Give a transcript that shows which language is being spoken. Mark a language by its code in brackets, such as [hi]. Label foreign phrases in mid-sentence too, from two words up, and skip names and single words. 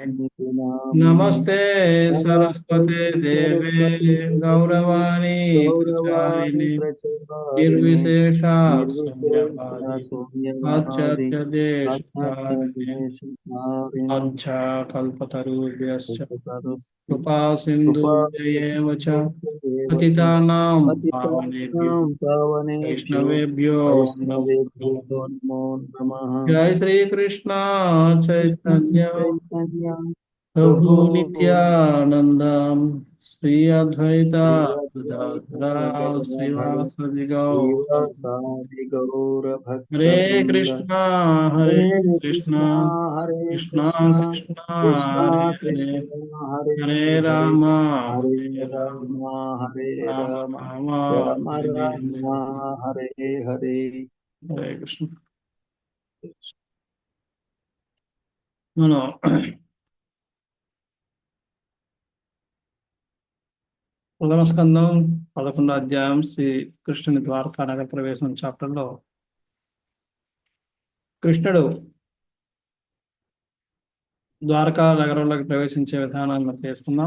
[sa] నమస్తే సరస్వతే దేవే గౌరవాణి ప్రచారిణి నిర్విశేష శూన్యవాది కల్పతరుభ్యశ్చ కృపా సింధుభ్యయేవ చ పతితానాం పావనేభ్యో వైష్ణవేభ్యో నమో నమః. జయ శ్రీకృష్ణ చైతన్య ప్రభు నిత్యానంద శ్రీ అద్వైత గదాధర శ్రీవాసది గౌర. హరే కృష్ణ హరే కృష్ణ కృష్ణ కృష్ణ హరే హరే హరే రామ హరే హరే రామ హరే రామ రామ రామ రామ హరే రామ హరే హరే. హరే కృష్ణ. [te] మనం ప్రథమ స్కందం 11వ అధ్యాయం శ్రీ కృష్ణుని ద్వారకా నగర ప్రవేశం చాప్టర్లో కృష్ణుడు ద్వారకా నగరంలోకి ప్రవేశించే విధానాన్ని మనం చేసుకున్నాం.